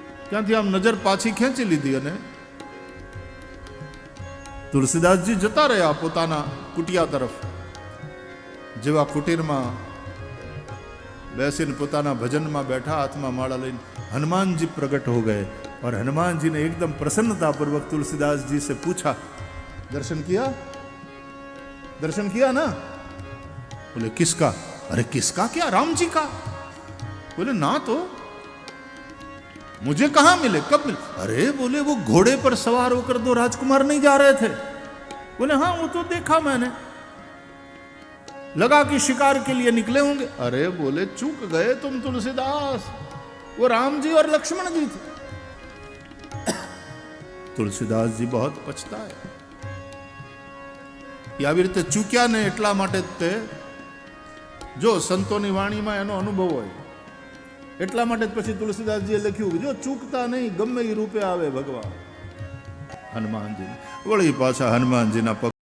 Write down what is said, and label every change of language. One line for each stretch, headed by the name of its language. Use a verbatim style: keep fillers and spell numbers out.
Gujarati: ત્યાંથી આમ નજર પાછી ખેંચી લીધી અને તુલસીદાસજી જતા રહ્યા પોતાના કુટિયા તરફ. જેવા કુટીરમાં બેસીને પોતાના ભજનમાં બેઠા, હાથમાં માળા લઈને હનુમાનજી પ્રગટ
Hindi: હો ગયે. और हनुमान जी ने एकदम प्रसन्नता पूर्वक तुलसीदास जी से पूछा, दर्शन किया? दर्शन किया ना? बोले किसका? अरे किसका क्या, राम जी का. बोले ना तो, मुझे कहां मिले, कब मिले? अरे बोले वो घोड़े पर सवार होकर दो राजकुमार नहीं जा रहे थे? बोले हाँ वो तो देखा मैंने. लगा कि शिकार के लिए निकले होंगे। अरे बोले चूक गए तुम तुलसीदास, वो राम जी और लक्ष्मण जी थे। तुलसीदास जी बहुत पछताए।
Gujarati: આવી રીતે ચૂક્યા ને એટલા માટે જ તે જો સંતોની વાણીમાં એનો અનુભવ હોય એટલા માટે જ પછી તુલસીદાસજીએ લખ્યું કે જો ચૂકતા નહીં, ગમે એ રૂપે આવે ભગવાન હનુમાનજી। વળી પાછા હનુમાનજીના